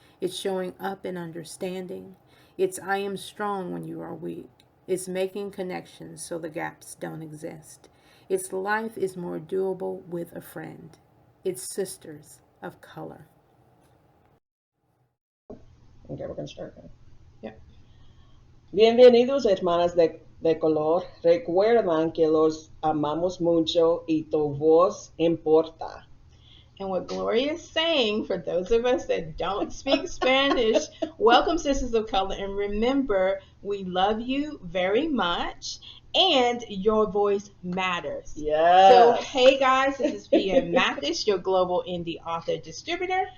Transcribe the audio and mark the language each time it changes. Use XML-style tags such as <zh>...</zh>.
<en>It's showing up and understanding. It's I am strong when you are weak. It's making connections so the gaps don't exist. It's life is more doable with a friend. It's sisters of color. Okay, we're going to start now. Yep.</en> <es>Bienvenidos, hermanas de color. Recuerdan que los amamos mucho y tu voz importa.</es> <en>And what Gloria is saying, for those of us that don't speak Spanish, welcome, Sisters of Color. And remember, we love you very much. And your voice matters. Yes. So, hey guys, this is Pia Mathis, your global indie author distributor.</en>